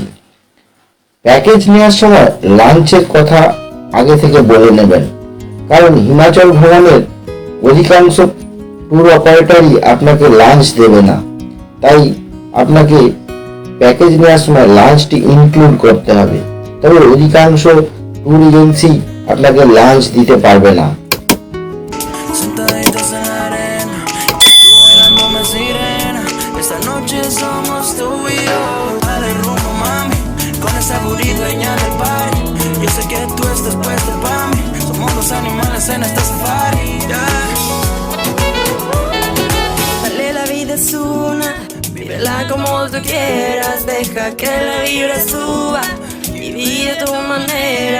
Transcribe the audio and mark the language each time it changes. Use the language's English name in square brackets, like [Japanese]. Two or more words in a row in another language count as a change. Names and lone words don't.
[Bangla] প্যাকেজ নেওয়ার সময় লাঞ্চের কথা আগে থেকে বলে নেবেন, কারণ হিমাচল ভ্রমণের অধিকাংশ ট্যুর অপারেটরই আপনাকে লাঞ্চ দেবে না। তাই আপনাকে প্যাকেজ নেওয়ার সময় লাঞ্চটি ইনক্লুড করতে হবে। তবে অধিকাংশ ট্যুর এজেন্সি আপনাকে লাঞ্চ দিতে পারবে না। [Spanish] En esta safari, dale, la vida es una, vívela como tú quieras, deja que la vibra suba y vive a tu manera.